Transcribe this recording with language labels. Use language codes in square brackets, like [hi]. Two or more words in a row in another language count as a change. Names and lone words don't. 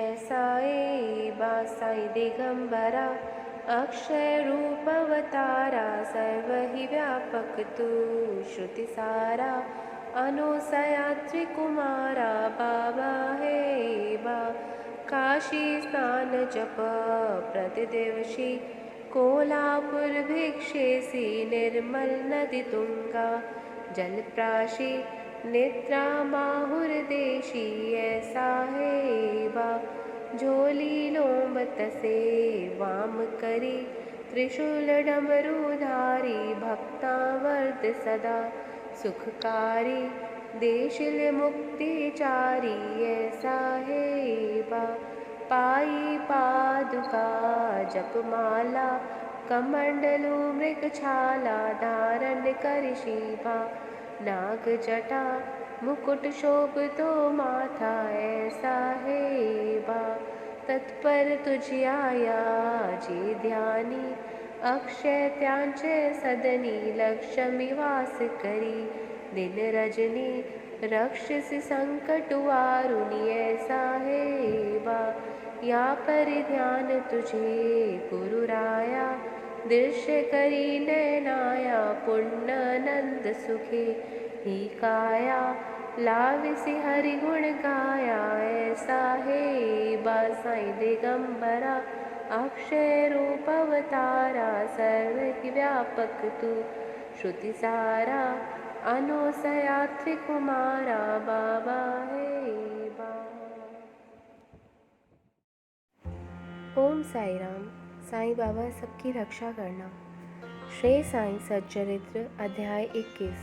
[mr] साईबा साई दिगंबरा अक्षय रूप अवतारा सर्व ही व्यापक तू श्रुति सारा अनुसया त्रिकुमारा बाबा हे बा काशी स्नान जप प्रतिदिवशी कोल्हापुर भिक्षेसी निर्मल नदी तुंगा जलप्राशी निद्रा माहुर देशी ऐसा है बा झोली लोंबत से वाम करी त्रिशूल डमरूधारी भक्तावर्त सदा सुखकारी देशिल मुक्तिचारी ऐसा है बा पाई पादुका जपमाला कमंडलू मृगछाला धारण कर शीबा नाग जटा मुकुट शोभतो माथा ऐसा है बा तत्पर तुझी आया जे ध्यानी अक्षय त्यांचे सदनी लक्ष्मी वास करी दिन रजनी रक्षस संकट वारुनी ऐसा है बा या पर ध्यान तुझे गुरु राया दृश्य करी नैनाया पुण्यनंद सुखे ही काया लाविसी हरि गुण गाया ऐसा है बासाई दिगंबरा अक्षय रूप अवतारा सर्व व्यापक तू श्रुति सारा अनुसया त्रिकुमारा बाबा है बा। [hi] ओम साई राम। साईं बाबा सबकी रक्षा करना। श्रेय साईं सच्चरित्र अध्याय 21।